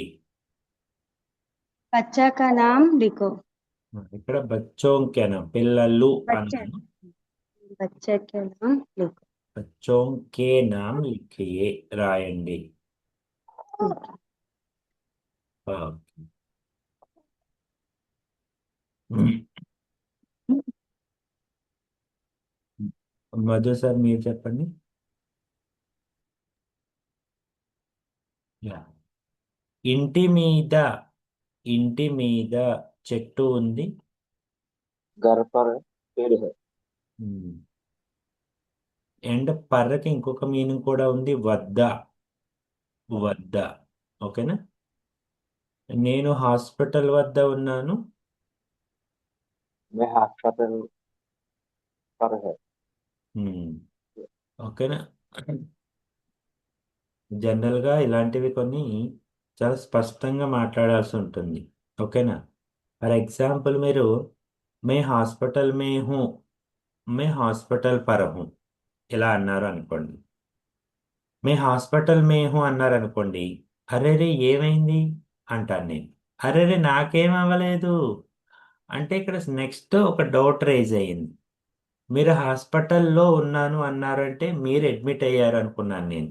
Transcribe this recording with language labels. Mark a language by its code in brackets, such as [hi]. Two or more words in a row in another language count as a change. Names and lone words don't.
[hi] बच्चा का नाम लिखो। [te] ఇక్కడ బచ్చోంకెన పిల్లలు [hi] बच्चे [te] అన్నాను. [hi] बच्चे के नाम लिखो। बच्चों के नाम लिखिए రాయండి. [te] ఓకే. మధు సార్ మీరు చెప్పండి. యా. ఇంటి మీద ఇంటి మీద చెట్టు ఉంది. [hi] घर पर पेड़ है। [te] అండ్ పర్రకి ఇంకొక మీనింగ్ కూడా ఉంది, వద్ద. వద్ద. ఓకేనా? నేను హాస్పిటల్ వద్ద ఉన్నాను. [hi] मैं अस्पताल पर है। [te] ఓకేనా? జనరల్ గా ఇలాంటివి కొన్ని చాలా స్పష్టంగా మాట్లాడాల్సి ఉంటుంది. ఓకేనా? [en] for example [te] మీరు [hi] मैं हॉस्पिटल में हूँ, मैं हॉस्पिटल पर हूँ [te] ఇలా అన్నారు అనుకోండి. [hi] मैं हॉस्पिटल में हूँ [te] అన్నారు అనుకోండి, అరే రే ఏమైంది అంటాను నేను. అరే రే నాకేం అవ్వలేదు అంటే ఇక్కడ నెక్స్ట్ ఒక డౌట్ రైజ్ అయ్యింది. మీరు హాస్పిటల్లో ఉన్నాను అన్నారంటే మీరు అడ్మిట్ అయ్యారు అనుకున్నాను నేను.